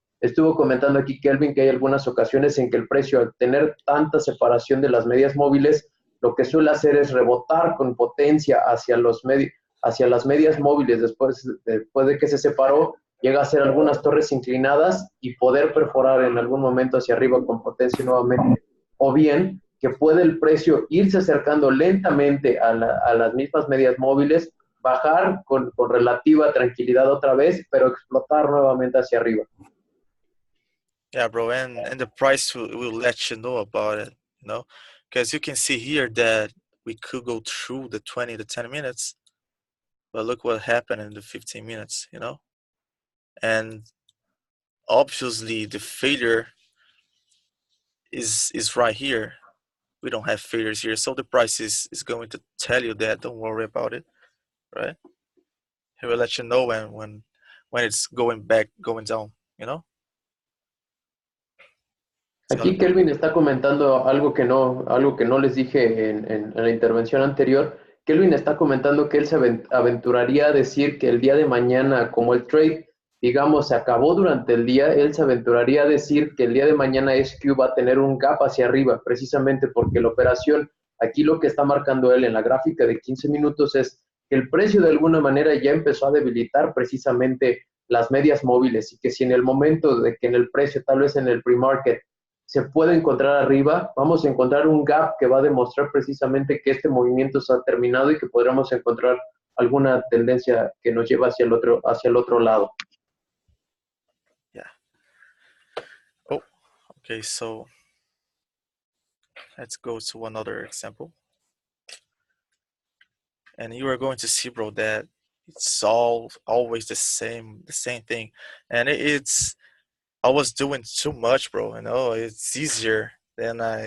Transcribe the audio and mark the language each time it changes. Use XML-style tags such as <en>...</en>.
<es>Estuvo comentando aquí Kelvin que hay algunas ocasiones en que el precio, al tener tanta separación de las medias móviles, lo que suele hacer es rebotar con potencia hacia las medias móviles después de que se separó, llega a hacer algunas torres inclinadas y poder perforar en algún momento hacia arriba con potencia nuevamente. O bien que puede el precio irse acercando lentamente a las mismas medias móviles, bajar con relativa tranquilidad otra vez, pero explotar nuevamente hacia arriba.</es> <en>Yeah, bro, and the price will let you know about it, because you can see here that we could go through the 20 to 10 minutes, but look what happened in the 15 minutes. And obviously the failure is right here. We don't have failures here, so the price is going to tell you that. Don't worry about it, right? He will let you know when it's going down.</en> <es>Aquí Kelvin está comentando algo que no les dije en la intervención anterior. Kelvin está comentando que él se aventuraría a decir que el día de mañana, como el trade, digamos, se acabó durante el día, él se aventuraría a decir que el día de mañana SQ va a tener un gap hacia arriba, precisamente porque la operación, aquí lo que está marcando él en la gráfica de 15 minutos es que el precio de alguna manera ya empezó a debilitar precisamente las medias móviles y que si en el momento de que en el precio, tal vez en el pre-market, se puede encontrar arriba, vamos a encontrar un gap que va a demostrar precisamente que este movimiento se ha terminado y que podremos encontrar alguna tendencia que nos lleva hacia el otro lado.</es> <en>Yeah. Oh, okay, so let's go to another example. And you are going to see, bro, that it's always the same thing. And I was doing too much, bro. It's easier than</en>